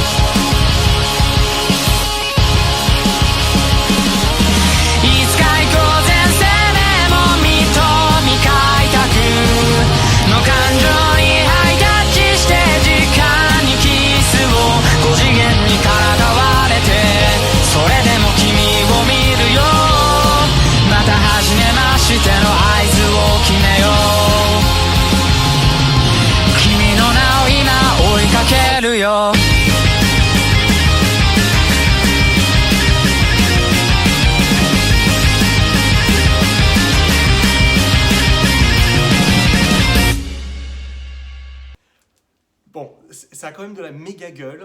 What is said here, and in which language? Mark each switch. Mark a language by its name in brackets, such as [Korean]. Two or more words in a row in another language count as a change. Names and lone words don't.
[Japanese] いつか行こうぜ生命も身と未開拓の感情にハイタッチして時間にキスを5次元にからかわれてそれでも君を見るよまた初めましての合図を決めよう君の名を今追いかけるよ。 [French] Bon, ça a quand même de la méga gueule.